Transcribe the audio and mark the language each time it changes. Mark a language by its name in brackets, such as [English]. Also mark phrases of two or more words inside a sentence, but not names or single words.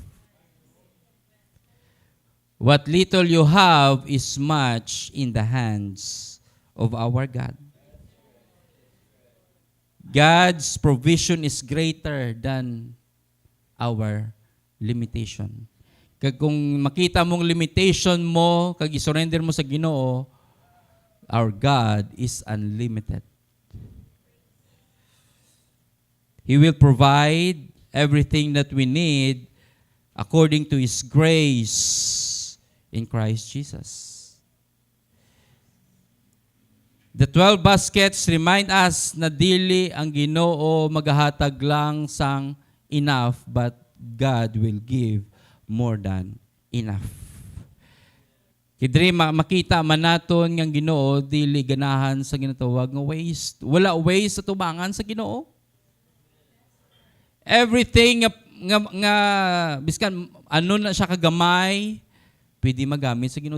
[English] What little you have is much in the hands of our God. God's provision is greater than our limitation. [Hiligaynon] Kag kung makita mong limitation mo, kag isurrender mo sa Ginoo, [English] our God is unlimited. He will provide everything that we need according to His grace in Christ Jesus. The 12 baskets remind us [Hiligaynon] na dili ang Ginoo magahatag lang sang enough, [English] but God will give more than enough. [Hiligaynon] Kidri makita man naton nga Ginoo dili ganahan sa ginatawag nga waste. Wala waste sa tubangan sa Ginoo. Everything nga biskan ano na siya kagamay, pwede magamit sa Ginoo.